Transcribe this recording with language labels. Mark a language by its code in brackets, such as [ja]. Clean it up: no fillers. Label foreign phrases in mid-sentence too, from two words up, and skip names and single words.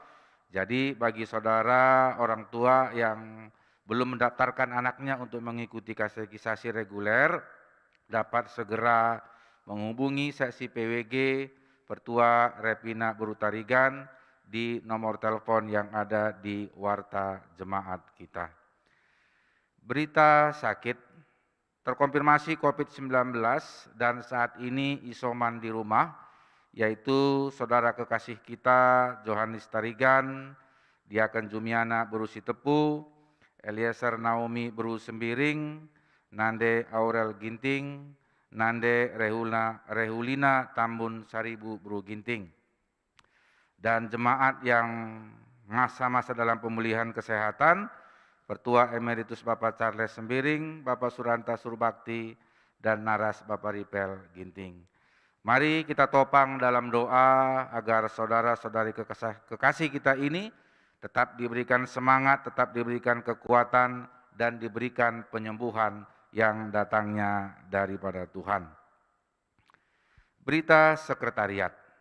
[id] Jadi bagi saudara orang tua yang belum mendaftarkan anaknya untuk mengikuti kategorisasi reguler, dapat segera menghubungi seksi PWG Pertua Repina Berutarigan di nomor telepon yang ada di warta jemaat kita. Berita sakit, terkonfirmasi COVID-19 dan saat ini isoman di rumah, yaitu saudara kekasih kita Johannes Tarigan, Diaken Jumiana Berusi Tepu, Eliezer Naomi Beru Sembiring, Nande Aurel Ginting, Nande Rehulina Tambun Saribu Beru Ginting. Dan jemaat yang masa-masa dalam pemulihan kesehatan, Pertua Emeritus Bapak Charles Sembiring, Bapak Suranta Surbakti, dan Naras Bapak Ripel Ginting. Mari kita topang dalam doa agar saudara-saudari kekasih kita ini tetap diberikan semangat, tetap diberikan kekuatan, dan diberikan penyembuhan yang datangnya daripada Tuhan. Berita sekretariat.